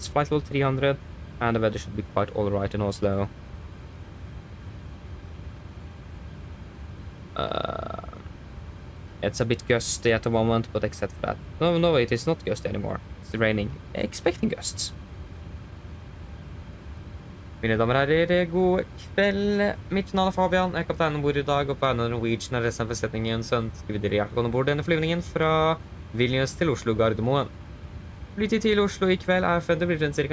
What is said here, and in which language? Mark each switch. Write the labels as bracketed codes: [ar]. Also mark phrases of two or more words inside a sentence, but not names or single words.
[en] Flight level 300, and the weather should be quite alright in Oslo. It's a bit gusty at the moment, but except for that. No, it is not gusty anymore. It's raining. Expecting gusts. [no] Mine damer og herrer, god kveld. Mitt navn er Fabian. Jeg er kaptein ombord i dag, og på vegne av Norwegian er resten av besetningen ønsker vi dere hjertelig ombord denne flyvningen fra Vilnius til Oslo Gardermoen. Flytid til Oslo i kveld er forventet blir den ca.